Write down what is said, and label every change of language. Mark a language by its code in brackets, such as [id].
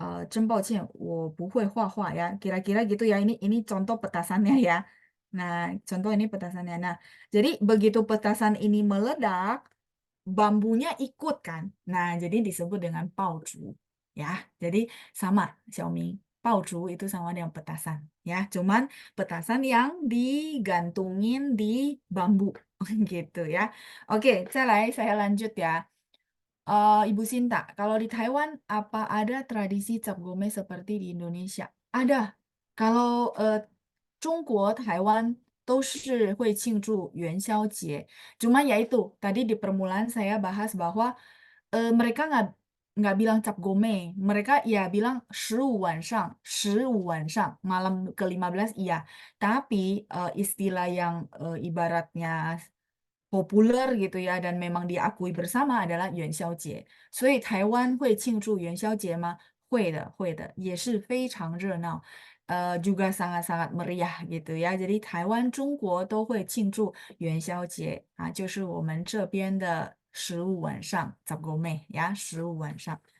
[zh] 真抱歉，我不会画画 ya. [id] Kira-kira gitu ya. Ini contoh petasannya ya. Nah, contoh ini petasannya. Nah, jadi begitu petasan ini meledak, bambunya ikut kan. Nah, jadi disebut dengan 爆竹 ya. Jadi sama Xiaomi. 爆竹 itu sama dengan petasan ya. Cuman petasan yang digantungin di bambu gitu ya. Oke, 再来 saya lanjut ya. Ibu Sinta, kalau di Taiwan apa ada tradisi cap gome seperti di Indonesia? Ada. [zh] Kalau 中国台湾都是会庆祝元宵节. [id] Cuma ya itu, tadi di permulaan saya bahas bahwa mereka nggak bilang cap gome, mereka ya bilang 15晚上, 15晚上, malam ke-15 iya. Tapi istilah yang ibaratnya populer gitu ya dan memang diakui bersama adalah 元宵节。 [zh] 所以台湾会庆祝元宵节吗？会的，会的，也是非常热闹。 [id] juga sangat-sangat meriah gitu ya. [zh] Jadi Taiwan、中国都会庆祝元宵节啊，就是我们这边的15晚上 z a g o m e 呀，15晚上。